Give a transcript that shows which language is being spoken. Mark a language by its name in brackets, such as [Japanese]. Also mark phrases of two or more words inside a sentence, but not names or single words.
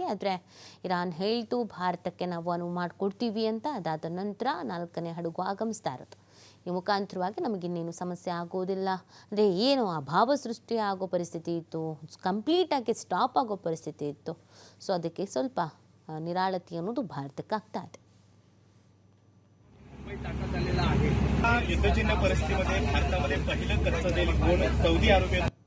[Kannada] ಆದರೆ ಇರಾನ್ ಹೇಳ್ತು ಭಾರತಕ್ಕೆ ನಾವು ಅನುವು ಮಾಡಿಕೊಡ್ತೀವಿ ಅಂತ. ಅದಾದ ನಂತರ 4ನೇ ಹಡಗು ಆಗಮಿಸ್ತಾ ಇರೋದು. ಈ ಮುಖಾಂತರವಾಗಿ ನಮಗಿನ್ನೇನು ಸಮಸ್ಯೆ ಆಗೋದಿಲ್ಲ, ಅಂದರೆ ಏನು ಅಭಾವ ಸೃಷ್ಟಿ ಆಗೋ ಪರಿಸ್ಥಿತಿ ಇತ್ತು, ಕಂಪ್ಲೀಟಾಗಿ ಸ್ಟಾಪ್ ಆಗೋ ಪರಿಸ್ಥಿತಿ ಇತ್ತು. ಸೊ ಅದಕ್ಕೆ ಸ್ವಲ್ಪ ನಿರಾಳತೆ ಅನ್ನೋದು ಭಾರತಕ್ಕೆ ಆಗ್ತಾ ಇದೆ. [Marathi] युद्धजन्य परिस्थितीमध्ये भारतामध्ये पहिलं कच्चं तेल कोण सौदी अरेबिया